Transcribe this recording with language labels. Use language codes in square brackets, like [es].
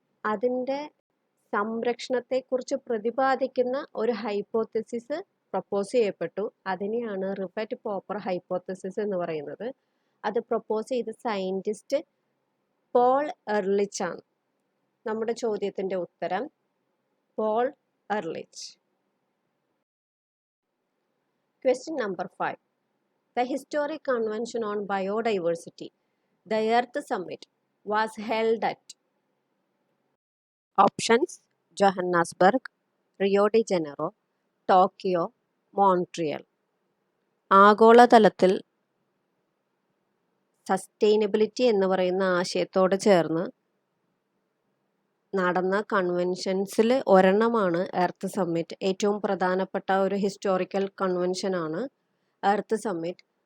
[ml] അതിൻ്റെ സംരക്ഷണത്തെക്കുറിച്ച് പ്രതിപാദിക്കുന്ന ഒരു ഹൈപ്പോത്തസിസ് പ്രപ്പോസ് ചെയ്യപ്പെട്ടു. അതിനെയാണ് റിവറ്റ് പോപ്പർ ഹൈപ്പോത്തസിസ് എന്ന് പറയുന്നത്. അത് പ്രപ്പോസ് ചെയ്ത സയൻറ്റിസ്റ്റ് പോൾ എർലിച്ച് ആണ്. നമ്മുടെ ചോദ്യത്തിൻ്റെ ഉത്തരം Paul എർലിച്ച്. [en] Question number 5. The historic convention on biodiversity, the Earth Summit, was held at options: Johannesburg, Rio de Janeiro, Tokyo, Montreal. [ml] ആഗോളതലത്തിൽ സസ്റ്റൈനബിലിറ്റി എന്ന് പറയുന്ന ആശയത്തോട് ചേർന്ന് നടന്ന കൺവെൻഷൻസിൽ ഒരെണ്ണമാണ് എർത്ത് സമ്മിറ്റ്. ഏറ്റവും പ്രധാനപ്പെട്ട ഒരു ഹിസ്റ്റോറിക്കൽ കൺവെൻഷനാണ് എർത്ത് സമ്മിറ്റ്.